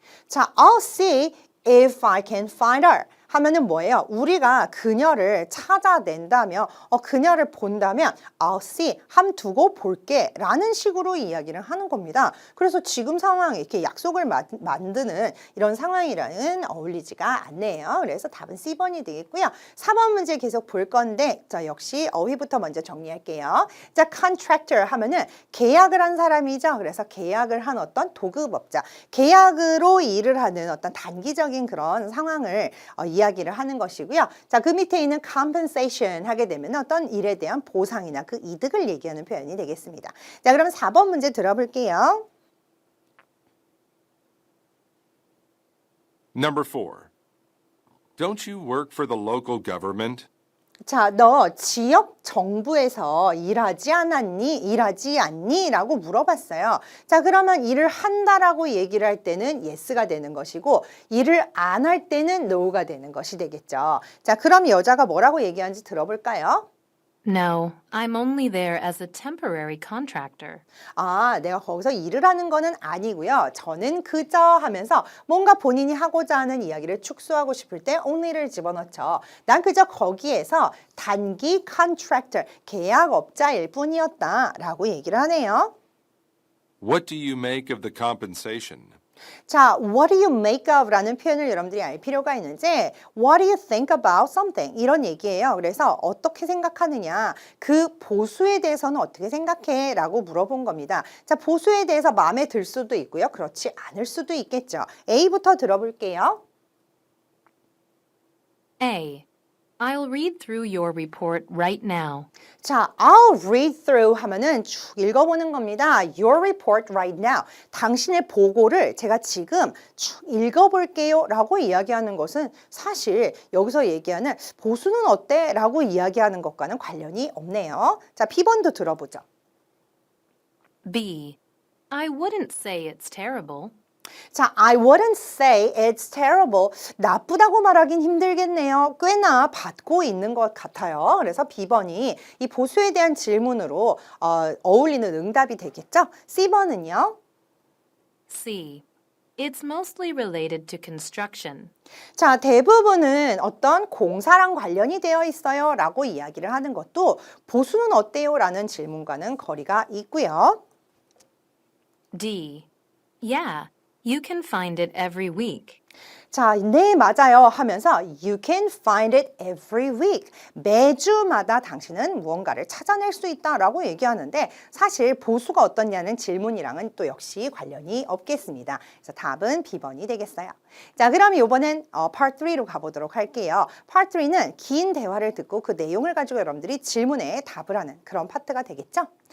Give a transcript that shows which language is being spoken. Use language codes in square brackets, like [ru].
[en] 자, I'll see if I can find her. [ko] 하면은 뭐예요? 우리가 그녀를 찾아낸다면, 그녀를 본다면 [en] I'll see, [ko] 함 두고 볼게 라는 식으로 이야기를 하는 겁니다. 그래서 지금 상황 이렇게 약속을 만드는 이런 상황이랑은 어울리지가 않네요. 그래서 답은 C번이 되겠고요. 4번 문제 계속 볼 건데 자, 역시 어휘부터 먼저 정리할게요. 자, contractor 하면은 계약을 한 사람이죠. 그래서 계약을 한 어떤 도급업자, 계약으로 일을 하는 어떤 단기적인 그런 상황을 이야기를 하는 것이고요. 자, 그 밑에 있는 compensation 하게 되면 어떤 일에 대한 보상이나 그 이득을 얘기하는 표현이 되겠습니다. 자, 그럼 4번 문제 들어볼게요. [en] Number 4. Don't you work for the local government? [ko] 자, 너 지역 정부에서 일하지 않았니? 일하지 않니? 라고 물어봤어요. 자, 그러면 일을 한다라고 얘기를 할 때는 yes가 되는 것이고 일을 안 할 때는 no가 되는 것이 되겠죠. 자, 그럼 여자가 뭐라고 얘기하는지 들어볼까요? [en] No, I'm only there as a temporary contractor. [ko] 아, 내가 거기서 일을 하는 거는 아니고요. 저는 그저 하면서 뭔가 본인이 하고자 하는 이야기를 축소하고 싶을 때 only를 집어넣죠. 난 그저 거기에서 단기 contractor, 계약업자일 뿐이었다 라고 얘기를 하네요. [en] What do you make of the compensation? [ko] 자, [en] what do you make of [ko] 라는 표현을 여러분들이 알 필요가 있는지 [en] what do you think about something [ko] 이런 얘기예요. 그래서 어떻게 생각하느냐 그 보수에 대해서는 어떻게 생각해? 라고 물어본 겁니다. 자, 보수에 대해서 마음에 들 수도 있고요. 그렇지 않을 수도 있겠죠. A부터 들어볼게요. [en] A. I'll read through your report right now. [ko] 자, [en] I'll read through [ko] 하면은 쭉 읽어보는 겁니다. [en] Your report right now. [ko] 당신의 보고를 제가 지금 쭉 읽어볼게요 라고 이야기하는 것은 사실 여기서 얘기하는 보수는 어때? 라고 이야기하는 것과는 관련이 없네요. 자, B번도 들어보죠. [en] B. I wouldn't say it's terrible. 자, I wouldn't say it's terrible. [ko] 나쁘다고 말하긴 힘들겠네요. 꽤나 받고 있는 것 같아요. 그래서 B번이 이 보수에 대한 질문으로 어울리는 응답이 되겠죠? C번은요? [en] C. It's mostly related to construction. [ko] 자, 대부분은 어떤 공사랑 관련이 되어 있어요 라고 이야기를 하는 것도 보수는 어때요? 라는 질문과는 거리가 있고요. [en] D. Yeah, you can find it every week. 자, [ko] 네, 맞아요 하면서 [en] You can find it every week. [ko] 매주마다 당신은 무언가를 찾아낼 수 있다라고 얘기하는데 사실 보수가 어떻냐는 질문이랑은 또 역시 관련이 없겠습니다. 그래서 답은 B번이 되겠어요. 자, 그럼 이번엔 Part 3로 가보도록 할게요. Part 3는 긴 대화를 듣고 그 내용을 가지고 여러분들이 질문에 답을 하는 그런 파트가 되겠죠?